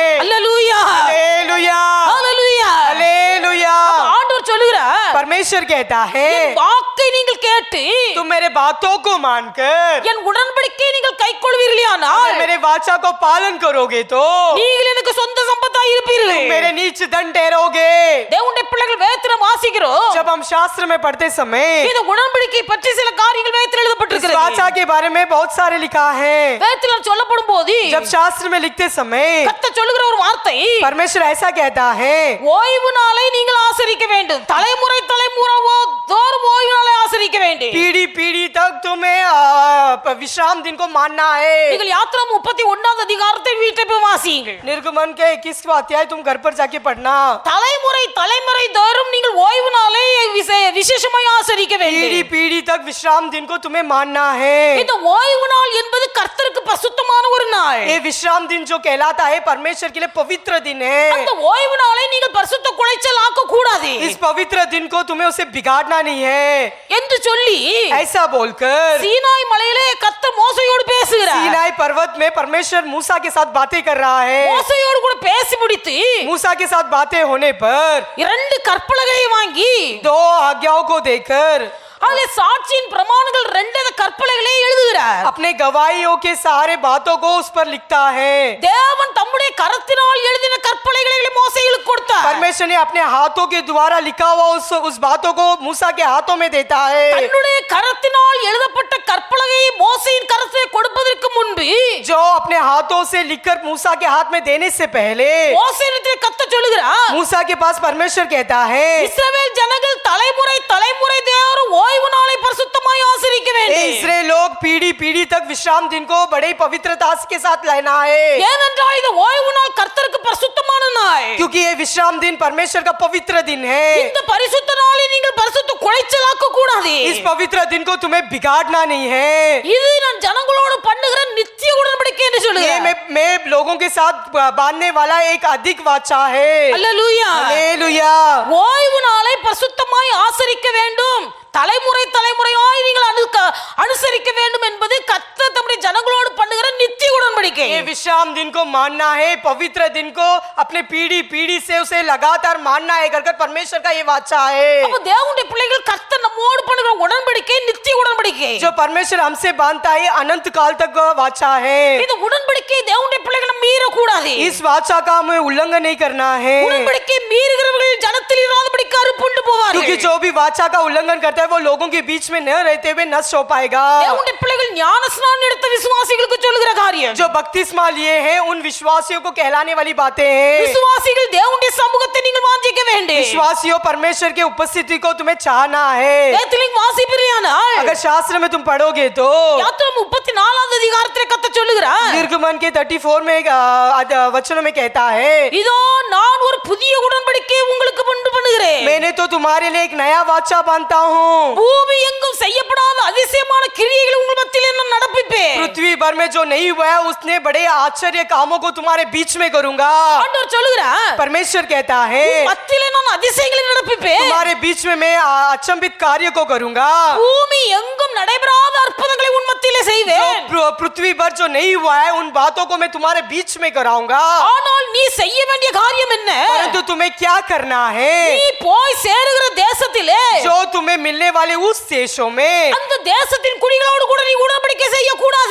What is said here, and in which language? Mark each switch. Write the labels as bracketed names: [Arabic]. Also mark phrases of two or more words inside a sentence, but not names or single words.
[Tamil] அல்லேலூயா, [Hindi] हालेलुया, [Tamil] அல்லேலூயா. [Hindi] हालेलुया. [Tamil] ஆண்டவர் சொல்லுகிறார், [Hindi] परमेश्वर कहता है, [Tamil] என் வாக்கை நீங்கள் கேட்டு [Hindi] तुम मेरे बातों को मानकर [Tamil] என் உடன்படிக்கையை நீங்கள் கைக்கொள்வீர்களானால் [Hindi] अगर मेरे वाचा को पालन करोगे तो [Tamil] நீங்கள் எனக்கு சொந்த சம்பத்தாய் இருப்பீர்கள். [Hindi] मेरे नीच दंड ठहरोगे. [Tamil] தேவனுடைய பிள்ளைகள் வேதத்திலே வாசிக்கிறோம் [Hindi] जब हम शास्त्र में पढ़ते समय [Tamil] இந்த உடன்படிக்கை பற்றி சில காரியங்கள் வேதத்தில் [Hindi] इस [Tamil] எழுதப்பட்டிருக்கிறது [Hindi] वाचा के बारे में बहुत सारे लिखा है। [Tamil] வேதத்தில் சொல்லப்படும் போது [Hindi] जब शास्त्र में लिखते समय [Tamil] கர்த்தர் சொல்லுகிற ஒரு வார்த்தை [Hindi] परमेश्वर ऐसा कहता है, [Tamil] ஓய்வு நாளை நீங்கள் ஆசரிக்க வேண்டும் தலைமுறை தோறும் ஓய்வு நாளை ஆசரிக்க வேண்டும் [Hindi] पीढ़ी पीढ़ी तक तुम्हें विश्राम दिन को मानना है। [Tamil] நீங்கள் யாத்திராகமம் 31வது அதிகாரத்தை வீட்டில் போய் வாசியுங்கள் [Hindi] निर्गमन के 21वां अध्याय तुम घर पर जाके पढ़ना। [Tamil] தலைமுறை தோறும் நீங்கள் ஓய்வு நாளை விசேஷமாய் ஆசரிக்க [Hindi] पीढ़ी [Tamil] வேண்டும் [Hindi] पीढ़ी तक विश्राम दिन को तुम्हें मानना है। [Tamil] இந்த ஓய்வு நாள் என்பது கர்த்தருக்கு பரிசுத்தமான ஒரு நாள் [Hindi] ये विश्राम दिन जो कहलाता है परमेश्वर के लिए पवित्र दिन है। [Tamil] அந்த ஓய்வு நாளை நீங்கள் பரிசுத்த குலைச்சல் ஆக்க கூடாது [Hindi] इस पवित्र दिन को तुम्हें उसे बिगाड़ना नहीं है [Tamil] என்று சொல்லி [Hindi] ऐसा बोलकर [Tamil] சீனாய் மலையிலே கர்த்தர் மோசேயோடு பேசுகிறார் [Hindi] सीनाई पर्वत में परमेश्वर मूसा के साथ बातें कर रहा है। [Tamil] மோசேயோடு கூட பேசி முடித்து [Hindi] मूसा के साथ बातें होने पर [Tamil] 2 கற்பலகையை வாங்கி [Hindi] 2 आज्ञाओं को देकर [Tamil] அதிலே சாட்சியின் பிரமாணங்கள் 2 கற்பலகைகளை எழுதுகிறார் [Hindi] अपने गवाहियों के सारे बातों को उस पर लिखता है। [Tamil] தேவன் தம்முடைய கரத்தினால் எழுதின கற்பலகைகளை மோசேயுக்கு கொடுத்தார் [Hindi] परमेश्वर ने अपने हाथों के द्वारा लिखा हुआ उस बातों को मूसा के हाथों में देता है। [Tamil] தன்னுடைய கரத்தினால் எழுதப்பட்ட கற்பலகையை மோசேயின் கரத்திலே கொடுப்பதற்கு முன்பு [Hindi] जो अपने हाथों से लिखकर मूसा के हाथ में देने से पहले [Tamil] மோசேயிடத்திலே கர்த்தர் சொல்லுகிறார் [Hindi] मूसा के पास परमेश्वर कहता है, [Tamil] இஸ்ரவேல் ஜனங்கள் தலைமுறை தேவரும் ஓய்வு நாளை பரிசுத்தமாய் ஆசரிக்க வேண்டும் [Hindi] इस्राएल लोग पीढ़ी पीढ़ी तक विश्राम दिन को बड़े पवित्रता के साथ लेना है। [Tamil] ஏனென்றால் இந்த ஓய்வு நாள் கர்த்தருக்கு பரிசுத்தமான நாள் [Hindi] क्योंकि ये विश्राम दिन परमेश्वर का पवित्र दिन है। [Tamil] இந்த பரிசுத்த நாளை நீங்கள் பரிசுத்த குலைச்சலாக்க கூடாது [Hindi] इस पवित्र दिन को तुम्हें बिगाड़ना नहीं है। [Tamil] இது நான் ஜனங்களோடு பண்ணுகிற நித்திய உடன்படிக்கை என்று [Hindi] ये [Tamil] சொல்லுகிறேன் [Hindi] मैं लोगों के साथ बांधने वाला एक अधिक वाचा है। [Tamil] அல்லேலூயா [Hindi] हालेलुया। [Tamil] ஓய்வு நாளை பரிசுத்தமாய் ஆசரிக்க வேண்டும் தலைமுறையாய் நீங்கள் அனுசரிக்க வேண்டும் என்பது கர்த்தர் தம்முடைய ஜனங்களோடு பண்ணுகிற நித்திய உடன்படிக்கை [Hindi] ये विश्राम दिन को मानना है, पवित्र दिन को अपने पीढ़ी पीढ़ी से उसे लगातार मानना है कर परमेश्वर का ये वाचा है। [Tamil] அப்ப தேவனுடைய பிள்ளைகள் கர்த்தர் நம்மோடு பண்ணுகிற உடன்படிக்கை நித்திய உடன்படிக்கை [Hindi] जो परमेश्वर हमसे बांधता है अनंत काल तक का वाचा है। [Tamil] இந்த உடன்படிக்கை தேவனுடைய பிள்ளைகள் மீற கூடாது [Hindi] इस वाचा का हमें उल्लंघन नहीं करना है, [Tamil] உடன்படிக்கை மீறுகிறவர்கள் ஜனத்தில் இராதபடிக்கு அறுப்புண்டு போவார்கள் [Hindi] क्योंकि जो भी वाचा का उल्लंघन करता है वो लोगों के बीच में न रहते हुए नष्ट हो पाएगा। [Tamil] தேவனுடைய பிள்ளைகள் ஞானஸ்நானம் எடுத்த விசுவாசிகளுக்கு சொல்லுகிற காரியம் [Hindi] जो बपतिस्मा लिए हैं उन विश्वासियों को कहलाने वाली बातें हैं। [Tamil] விசுவாசிகள் தேவனுடைய சமூகத்தை நீங்கள் வாஞ்சிக்க வேண்டும் [Hindi] विश्वासियों परमेश्वर के उपस्थिति को तुम्हें चाहना है। [Tamil] வேதத்தில் வாசிப்பீர்களானால் [Hindi] अगर शास्त्र में तुम पढ़ोगे तो [Tamil] யாத்திராகமம் 34வது அதிகாரத்திலே கர்த்தர் சொல்லுகிறார் [Hindi] निर्गमन के 34 में वचनों में कहता है, [Tamil] இதோ நான் ஒரு புதிய உடன்படிக்கையை உங்களுக்கு முன்பு பண்ணுகிறேன் [Hindi] मैंने तो तुम्हारे लिए एक नया वाचा बांधता हूँ। [Tamil] பூமி எங்கும் செய்யப்படாத அதிசயமான கிரியைகளை உங்கள் மத்தியிலே நான் நடப்பிப்பேன் [Hindi] पृथ्वी भर में जो नहीं हुआ है उसने बड़े आश्चर्य कामों को तुम्हारे बीच में करूंगा। [Tamil] ஆண்டவர் சொல்லுகிறார் [Hindi] परमेश्वर कहता है, [Tamil] மத்தியிலே நான் அதிசயங்களை நடப்பிப்பேன் [Hindi] तुम्हारे बीच में मैं अचंभित कार्य को करूंगा। [Tamil] பூமி எங்கும் நடைபெறாத அற்புதங்களை உன் மத்தியிலே செய்வேன் [Hindi] पृथ्वी भर जो नहीं हुआ है उन बातों को मैं तुम्हारे बीच में कराऊंगा। [Tamil] ஆனால் நீ செய்ய வேண்டிய காரியம் என்ன [Hindi] परंतु तुम्हें क्या करना है, [Tamil] நீ போய் சேருகிற தேசத்திலே [Hindi] जो तुम्हें मिलने वाले उस देशों में [Tamil] அந்த தேசத்தின் குடிகளோடு கூட நீ உடன்படிக்கை செய்ய கூடாது